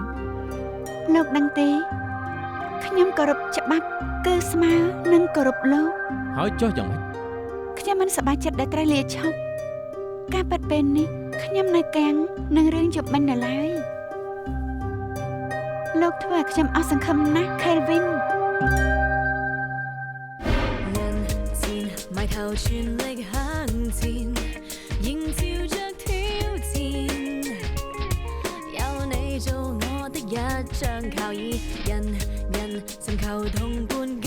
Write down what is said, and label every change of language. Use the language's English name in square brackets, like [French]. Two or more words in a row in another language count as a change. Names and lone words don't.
[Khmer] លោកដឹងទេខ្ញុំគោរពច្បាប់គឺស្មើនឹងគោរពលោក ហើយចុះយ៉ាងម៉េច ខ្ញុំមិនសប្បាយចិត្តដែលត្រូវលាឈប់ការពិតពេលនេះខ្ញុំនៅកាំងនឹងរឿងជប់មិញនៅឡើយលោកធ្វើឲ្យខ្ញុំអស់សង្ឃឹមណាស់ Kelvin [Cantonese] 埋頭全力向前，迎照着挑戰。有你做我的一張靠椅，人人尋求同伴。